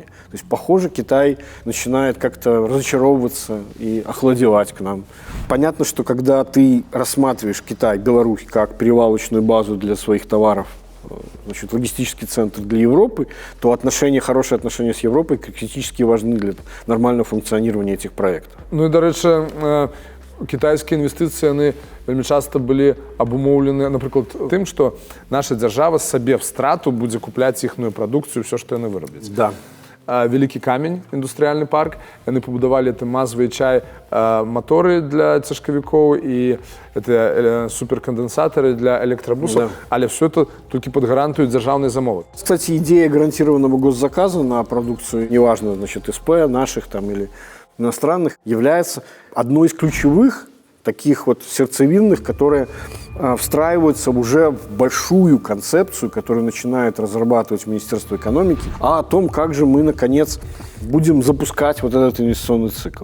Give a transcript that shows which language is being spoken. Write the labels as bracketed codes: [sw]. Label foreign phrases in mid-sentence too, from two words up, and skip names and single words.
[ru] То есть, похоже, Китай начинает как-то разочаровываться и охладевать к нам. Понятно, что когда ты рассматриваешь Китай, Беларусь как перевалочную базу для своих товаров, значит, логистический центр для Европы, то хорошие отношения с Европой критически важны для нормального функционирования этих проектов. [uk] Ну і, до речі, китайські інвестиції, вони вельми часто були обумовлені, наприклад, тим, що наша держава собі в страту буде купляти їхню продукцію, все, що вони вироблять. [ru] Да. [uk] Великий камінь, індустріальний парк, вони побудували там мазові мотори для цяжкавіків і суперконденсатори для електробусів, [ru] да. [uk] Але все це тільки під гарантією державної замови. [ru] Кстати, идея гарантированного госзаказа на продукцию, неважно, значит, СП, наших там или иностранных, является одной из ключевых таких вот сердцевинных, которые встраиваются уже в большую концепцию, которую начинает разрабатывать Министерство экономики, о том, как же мы, наконец, будем запускать вот этот инвестиционный цикл.